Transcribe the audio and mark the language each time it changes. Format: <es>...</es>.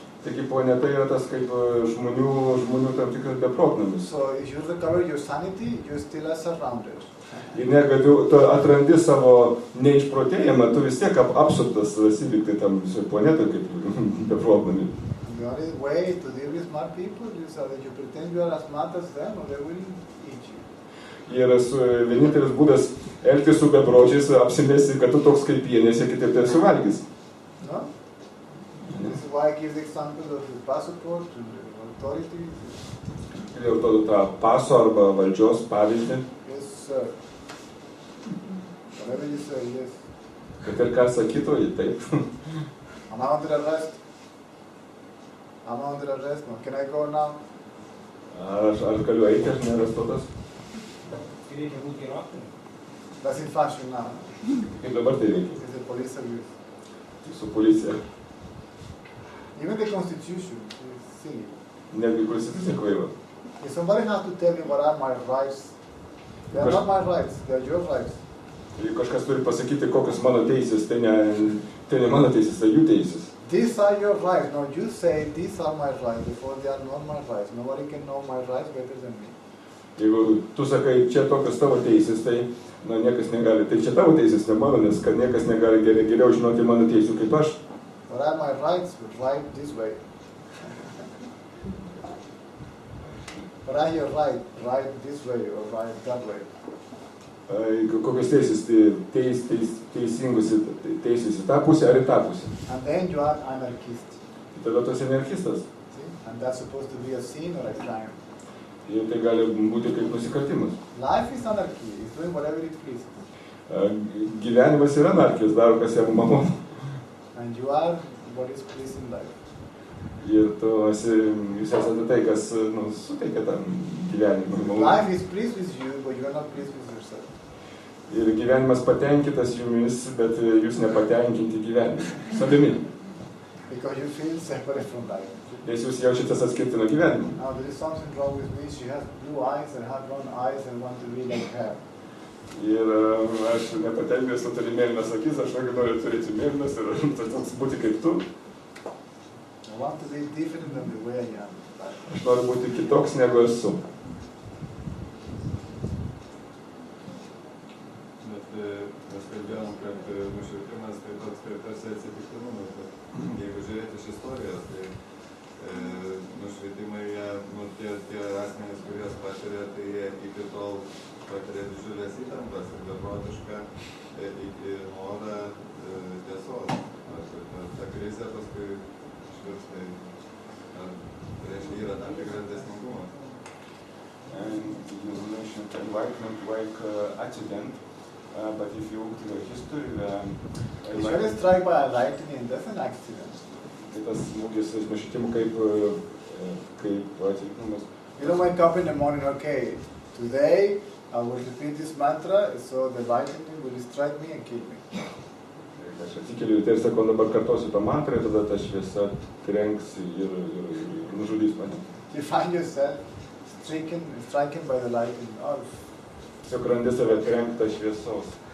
<lt>Taigi planeta yra tas kaip žmonių tam tikras beprotnamis.</lt> <en>So if you recover your sanity, you still are surrounded.</en> <lt>Ir net kad tu atrandi savo neišprotėjimą, tu vis tiek apsuptas įvykti tam visoj planetoj kaip beprotnami.</lt> <en>The only way to deal with smart people is that you pretend you are as smart as them or they will eat you.</en> <lt>Ir vienintelis būdas elgtis su bepročiais, apsimesti, kad tu toks kaip jie, nes jie kitaip tai suvalgys.</lt> <en>No? This is why I give the example of the passport to the authority.</en> <lt>Dėl to tą paso arba valdžios pavyzdį.</lt> <en>Yes, sir. Whatever you say, yes.</en> <lt>Kad ir ką sakytų, taip.</lt> <en>Am I under arrest? I'm under arrest now. Can I go now?</en> <lt>Aš galiu eiti, aš nearrestuotas. Reikia būti ir aktoriumi.</lt> <en>That's in fashion now.</en> <lt>Kaip dabar tai reikia?</lt> <en>It's a police abuse.</en> <lt>Su policija.</lt> <en>Even the Constitution is silly.</en> <lt>Netgi konstitucija kvaila.</lt> <en>If somebody has to tell me what are my rights, they are not my rights, they are your rights.</en> <lt>Jei kažkas turi pasakyti, kokios mano teisės, tai ne mano teisės, tai jų teisės.</lt> <en>These are your rights. No, you say these are my rights before they are not my rights. Nobody can know my rights better than me.</en> <lt>Jeigu tu sakai, čia tokios tavo teisės, tai niekas negali. Tai čia tavo teisės, ne mano, nes kad niekas negali geriau žinoti mano teisų kaip aš.</lt> <en>What are my rights? Right this way. What are your rights? Right this way or right that way.</en> <lt>Kokios teisės, teisingus teisės į tą pusę ar į tą pusę.</lt> <en>And then you are anarchist.</en> <lt>Tada tu esi anarchistas.</lt> <en>And that's supposed to be a sin or a crime.</en> <lt>Ir tai gali būti kaip nusikaltimas.</lt> <en>Life is anarchy. It's doing whatever it pleases.</en> <lt>Gyvenimas yra anarchijos, daro kas jam malonu.</lt> <en>And you are what is pleasing life.</en> <lt>Ir jūs esate tai, kas suteikia tam gyvenimui.</lt> <en>Life is pleased with you, but you are not pleased with yourself.</en> <lt>Ir gyvenimas patenkintas jumis, bet jūs nepatenkinti gyvenimu. Savimi.</lt> <en>Because you feel separate from life.</en> <lt>Nes jūs jaučiatės atskirti nuo gyvenimo.</lt> <en>Now there is something wrong with me. She has blue eyes and have brown eyes and want to be like her.</en> <lt>Ir aš nepatenkinęs, tu turi mėlynas akis, aš noriu turėti mėlynas ir toks būti kaip tu.</lt> <en>I want to be different than the way I am.</en> <lt>Aš noriu būti kitoks negu esu. Bet mes kalbėjom, kad nušvitimas tai toks tarsi atsitiktinumas. Jeigu žiūrėti iš istorijos, tai nušvitimai, tie asmenys, kurie patiria, tai jie iki tol patiria didžiulės įtampas ir beprotišką norą tiesos. Ta krizė paskui išvirsta, reiškia, yra tam tikras dėsningumas.</lt> <en>And you mentioned enlightenment like accident, but if you look to the history, If you are struck by a lightning, that's an accident.</en> <lt>Tai tas smūgis nušvitimų kaip atsitiktinumas.</lt> <en>You don't wake up in the morning, okay, today I will repeat this mantra, so the lightning will strike me and kill me.</en> <lt>Aš atsikeliu ir sakau, dabar kartosiu tą mantrą ir tada ta šviesa trenks ir nužudys mane.</lt> <en>You find yourself stricken by the lightning. Oh.</en> <lt>Tiesiog randi save trenktą šviesos.</lt>